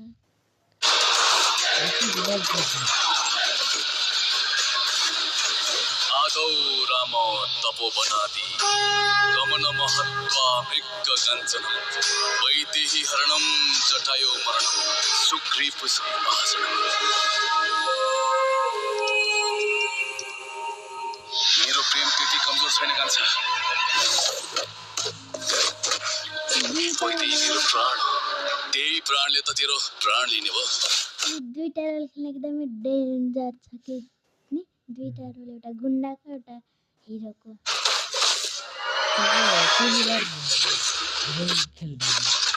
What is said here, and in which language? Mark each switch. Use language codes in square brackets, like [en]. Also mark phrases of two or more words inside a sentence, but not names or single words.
[sa] आदौ राम तपोवनादि गमन महत्वा मृग गञ्चन वैदेही हरणम जटायो मरणम सुग्रीव संभाषणम। [ne] मेरो प्रेम त्यति कमजोर छैन कान्छा। वैदेही मेरो प्राण हो, त्यही प्राणले त तेरो प्राण लिने भयो। दुईटा रोल खेल्न एकदमै डेन्जर छ कि नि, दुईटा रोल, एउटा गुन्डाको एउटा हिरोको।